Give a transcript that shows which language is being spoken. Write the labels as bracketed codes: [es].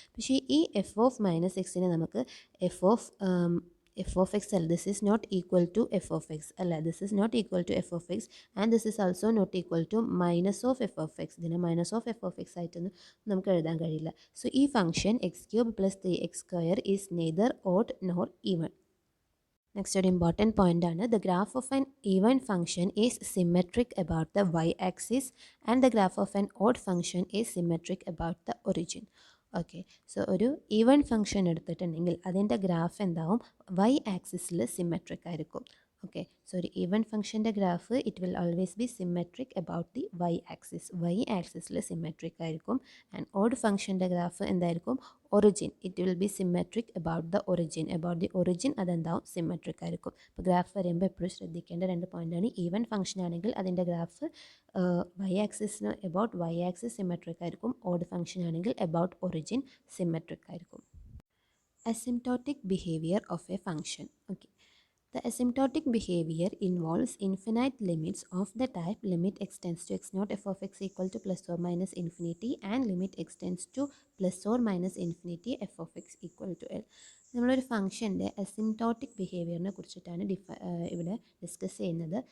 [ml] പക്ഷേ ഈ F of minus എക്സിനെ നമുക്ക് എഫ് ഓഫ് എക്സ് അല്ല, [en] this is not equal to F of X [ml] അല്ല, this is not equal to F of X and this is also not equal to minus of F of X. ഇതിനെ minus of F of X ആയിട്ടൊന്നും നമുക്ക് എഴുതാൻ കഴിയില്ല. So ഈ function X cube plus 3x square [en] Is neither odd nor even. Next [ml] ഒരു [en] important point [ml] ആണ്. [en] The graph of an even function is symmetric about the y-axis and the graph of an odd function is symmetric about the origin. [ml] Okay, so ഒരു even function എടുത്തിട്ടുണ്ടെങ്കിൽ അതിൻ്റെ graph എന്താവും? Y ആക്സിസിൽ symmetric ആയിരിക്കും. Okay, so ഒരു even ഫംഗ്ഷൻ്റെ graph [en] It will always be symmetric about the Y axis. [ml] Y ആക്സിസിൽ symmetric ആയിരിക്കും. And odd ഫംഗ്ഷൻ്റെ graph എന്തായിരിക്കും? Origin. [en] It will be symmetric about the origin. [ml] About the origin അതെന്താവും? Symmetric ആയിരിക്കും. അപ്പോൾ graph വരുമ്പോൾ എപ്പോഴും ശ്രദ്ധിക്കേണ്ട 2 പോയിൻ്റാണ്. ഈവൻ ഫംഗ്ഷൻ ആണെങ്കിൽ അതിൻ്റെ graph Y ആക്സിസിന് about Y axis symmetric ആയിരിക്കും. ഓഡ് ഫംഗ്ഷൻ ആണെങ്കിൽ അബൌട്ട് ഒറിജിൻ സിമെട്രിക് ആയിരിക്കും. [en] Asymptotic behavior of a function. Okay. The asymptotic behavior involves infinite limits of the type limit x tends to x naught f of x equal to plus or minus infinity and limit x tends to plus or minus infinity f of x equal to L. [ml] നമ്മളൊരു ഫംഗ്ഷൻ്റെ asymptotic ബിഹേവിയറിനെ കുറിച്ചിട്ടാണ് ഇവിടെ discuss ചെയ്യുന്നത്.